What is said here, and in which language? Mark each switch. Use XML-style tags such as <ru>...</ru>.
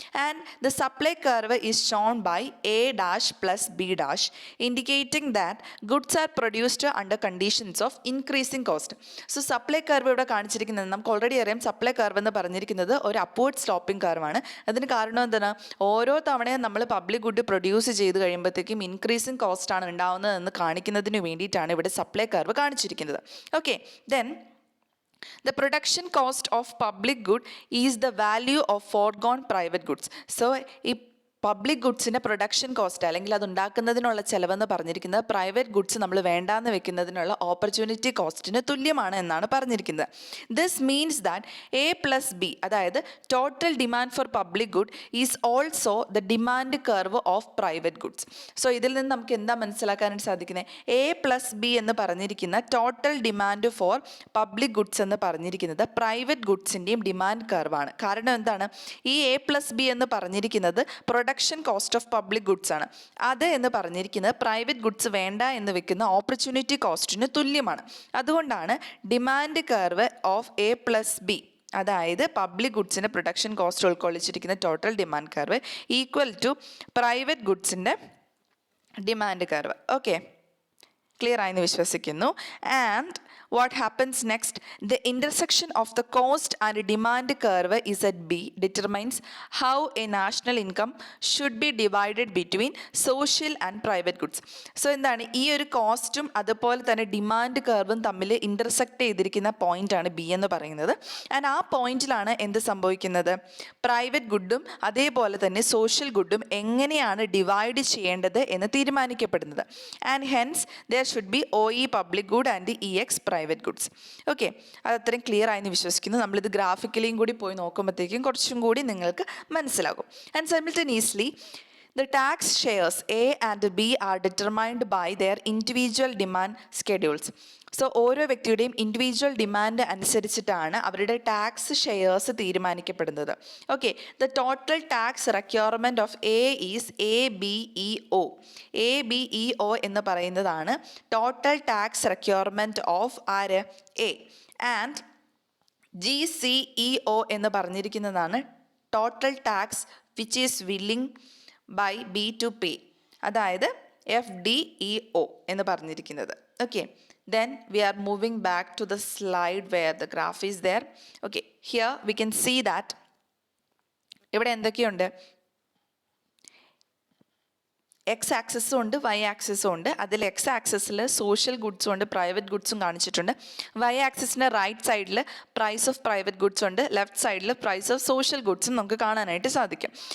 <en>And the supply curve is shown by A dash plus B dash, indicating that goods are produced under conditions of increasing cost.</en> <ml>So supply curve ഇവിടെ കാണിച്ചിരിക്കുന്നത് നമുക്ക് already അറിയാം. Supply curve എന്ന് പറഞ്ഞിരിക്കുന്നത് ഒരു upward sloping കർവാണ്. അതിന് കാരണം എന്താണ്? ഓരോ തവണയും നമ്മൾ പബ്ലിക് ഗുഡ് പ്രൊഡ്യൂസ് ചെയ്ത് കഴിയുമ്പോഴത്തേക്കും ഇൻക്രീസിങ് കോസ്റ്റ് ആണ് ഉണ്ടാവുന്നത് എന്ന് കാണിക്കുന്നതിന് വേണ്ടിയിട്ടാണ് ഇവിടെ സപ്ലൈ കർവ് കാണിച്ചിരിക്കുന്നത്.</ml> <en>Okay, then the production cost of public good is the value of foregone private goods.</en> <ml>So ഈ പബ്ലിക് ഗുഡ്സിൻ്റെ പ്രൊഡക്ഷൻ കോസ്റ്റ് അല്ലെങ്കിൽ അത് ഉണ്ടാക്കുന്നതിനുള്ള ചിലവെന്ന് പറഞ്ഞിരിക്കുന്നത് പ്രൈവറ്റ് ഗുഡ്സ് നമ്മൾ വേണ്ടാന്ന് വെക്കുന്നതിനുള്ള ഓപ്പർച്യൂണിറ്റി കോസ്റ്റിന് തുല്യമാണ് എന്നാണ് പറഞ്ഞിരിക്കുന്നത്.</ml> <en>this means that A plus B,</en> <ml>അതായത്</ml> <en>Total demand for public good is also the demand curve of private goods.</en> <ml>So ഇതിൽ നിന്ന് നമുക്ക് എന്താ മനസ്സിലാക്കാനായിട്ട് സാധിക്കുന്നത്? എ പ്ലസ് ബി എന്ന് പറഞ്ഞിരിക്കുന്ന total demand for public goods എന്ന് പറഞ്ഞിരിക്കുന്നത് പ്രൈവറ്റ് ഗുഡ്സിൻ്റെയും ഡിമാൻഡ് കർവാണ്. കാരണം എന്താണ്? ഈ എ പ്ലസ് ബി എന്ന് പറഞ്ഞിരിക്കുന്നത് production cost of public goods ആണ്. അത് എന്ന് പറഞ്ഞിരിക്കുന്നത് പ്രൈവറ്റ് ഗുഡ്സ് വേണ്ട എന്ന് വെക്കുന്ന ഓപ്പർച്യൂണിറ്റി കോസ്റ്റിന് തുല്യമാണ്. അതുകൊണ്ടാണ് demand curve of A plus B, അതായത് public ഗുഡ്സിൻ്റെ production cost ഉൾക്കൊള്ളിച്ചിരിക്കുന്ന total demand curve equal to private ഗുഡ്സിൻ്റെ demand curve. Okay, clear ആയെന്ന് വിശ്വസിക്കുന്നു.</ml> <en>And what happens next? The intersection of the cost and demand curve is at B determines how a national income should be divided between social and private goods.</en> <ml>So എന്താണ് ഈ ഒരു കോസ്റ്റും അതുപോലെ തന്നെ demand കർവും തമ്മിൽ intersect ചെയ്തിരിക്കുന്ന പോയിൻ്റാണ് B എന്ന് പറയുന്നത്. ആൻഡ് ആ പോയിന്റിലാണ് എന്ത് സംഭവിക്കുന്നത്? പ്രൈവറ്റ് ഗുഡും അതേപോലെ തന്നെ സോഷ്യൽ ഗുഡും എങ്ങനെയാണ് ഡിവൈഡ് ചെയ്യേണ്ടത് എന്ന് തീരുമാനിക്കപ്പെടുന്നത്.</ml> <en>And hence there should be O E public good and E X private goods.</en> <ml>Okay, അത് അത്രയും ക്ലിയർ ആയെന്ന് വിശ്വസിക്കുന്നു. നമ്മളിത് ഗ്രാഫിക്കലിയും കൂടി പോയി നോക്കുമ്പോഴത്തേക്കും കുറച്ചും കൂടി നിങ്ങൾക്ക് മനസ്സിലാകും.</ml> <en>And simultaneously the tax shares A and B are determined by their individual demand schedules.</en> <ml>So ഓരോ വ്യക്തിയുടെയും ഇൻഡിവിജ്വൽ ഡിമാൻഡ് അനുസരിച്ചിട്ടാണ് അവരുടെ tax shares തീരുമാനിക്കപ്പെടുന്നത്.</ml> <en>Okay, the total tax requirement of A is A B E O.</en> <ml>A B E O എന്ന് പറയുന്നതാണ് total tax requirement of ആര്? A. And G C E O എന്ന് പറഞ്ഞിരിക്കുന്നതാണ്</ml> <en>total tax which is willing by B to pay,</en> <ml>അതായത്</ml> <en>FDEO</en> <ml>എന്ന് പറഞ്ഞിരിക്കുന്നത്.</ml> <en>Okay, then we are moving back to the slide where the graph is there. Okay, here we can see that</en> <ml>ഇവിടെ എന്തൊക്കെയുണ്ട്, X ആക്സിസും ഉണ്ട് Y ആക്സിസും ഉണ്ട്. അതിൽ എക്സ് ആക്സിസിൽ സോഷ്യൽ ഗുഡ്സും ഉണ്ട് പ്രൈവറ്റ് ഗുഡ്സും കാണിച്ചിട്ടുണ്ട്. വൈ ആക്സിസിൻ്റെ റൈറ്റ് സൈഡിൽ പ്രൈസ് ഓഫ് പ്രൈവറ്റ് ഗുഡ്സ് ഉണ്ട്, ലെഫ്റ്റ് സൈഡിൽ പ്രൈസ് ഓഫ് സോഷ്യൽ ഗുഡ്സും നമുക്ക് കാണാനായിട്ട് സാധിക്കും.</ml>